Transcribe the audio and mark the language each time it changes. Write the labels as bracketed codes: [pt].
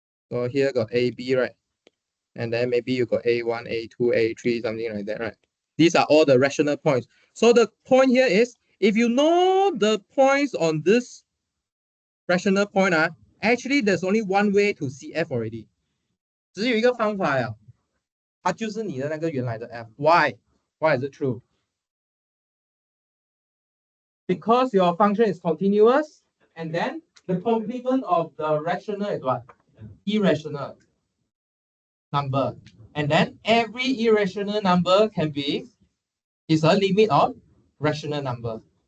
[en] So here got A, B, right? And then maybe you got A1, A2, A3, something like that, right? These are all the rational points. So the point here is, if you know the points on this rational point, actually there's only one way to see f already. [zh] 只有一个方法呀，它就是你的那个原来的 f. [en] Why? Why is it true? Because your function is continuous, and then the complement of the rational is what? Irrational number. And then every irrational number is a limit of rational number.